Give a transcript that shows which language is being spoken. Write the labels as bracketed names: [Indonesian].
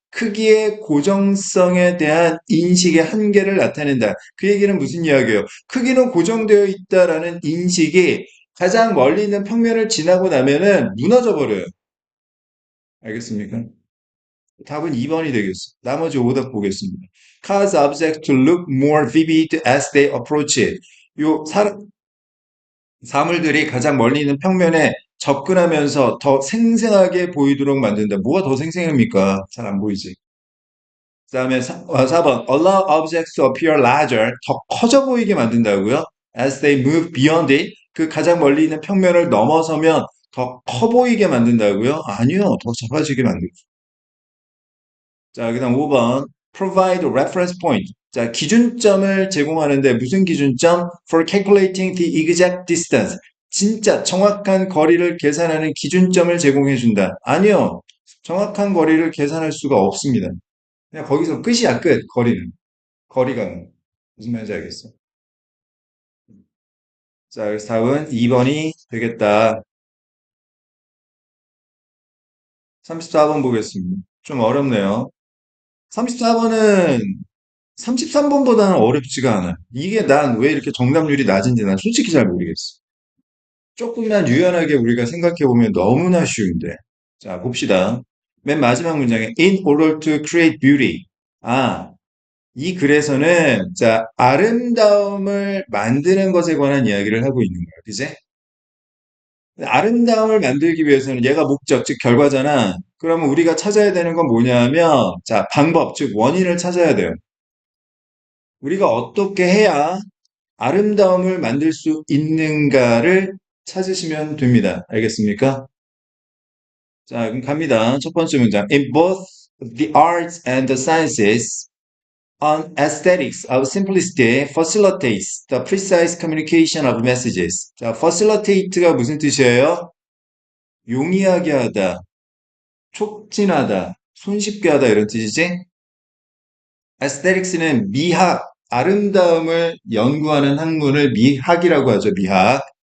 [Korean] 크기의 고정성에 대한 인식의 한계를 나타낸다. 그 얘기는 무슨 이야기예요? 크기는 고정되어 있다라는 인식이 가장 멀리 있는 평면을 지나고 나면은 무너져 버려요. 알겠습니까? 답은 2번이 되겠어. 나머지 오답 보겠습니다. [English] Cause objects to look more vivid as they approach it. [Korean] 요 사물들이 가장 멀리 있는 평면에 접근하면서 더 생생하게 보이도록 만든다. 뭐가 더 생생합니까? 잘 안 보이지. 그 다음에 4번. [English] Allow objects to appear larger. [Korean] 더 커져 보이게 만든다고요? [English] As they move beyond it. [Korean] 그 가장 멀리 있는 평면을 넘어서면 더 커 보이게 만든다고요? 아니요. 더 작아지게 만들죠. 자, 그 다음 5번. [English] Provide reference point. [Korean] 자, 기준점을 제공하는데 무슨 기준점? [English] For calculating the exact distance. [Korean] 진짜 정확한 거리를 계산하는 기준점을 제공해 준다. 아니요. 정확한 거리를 계산할 수가 없습니다. 그냥 거기서 끝이야, 끝. 거리는. 거리가. 무슨 말인지 알겠어? 자, 그래서 답은 2번이 되겠다. 34번 보겠습니다. 좀 어렵네요. 34번은 33번보다는 어렵지가 않아. 이게 난 왜 이렇게 정답률이 낮은지 난 솔직히 잘 모르겠어. 조금만 유연하게 우리가 생각해보면 너무나 쉬운데. 자, 봅시다. 맨 마지막 문장에 [English] In order to create beauty. [Korean] 아, 이 글에서는 자, 아름다움을 만드는 것에 관한 이야기를 하고 있는 거야. 그지? 아름다움을 만들기 위해서는 얘가 목적, 즉 결과잖아. 그러면 우리가 찾아야 되는 건 뭐냐면, 자, 방법, 즉 원인을 찾아야 돼요. 우리가 어떻게 해야 아름다움을 만들 수 있는가를 찾으시면 됩니다. 알겠습니까? 자, 그럼 갑니다. 첫 번째 문장. [English] In both the arts and the sciences, an aesthetics of simplicity facilitates the precise communication of messages. [Korean] 자, facilitate가 무슨 뜻이에요? 용이하게 하다, 촉진하다, 손쉽게 하다 이런 뜻이지? aesthetics는 미학, 아름다움을 연구하는 학문을 미학이라고 하죠, 미학.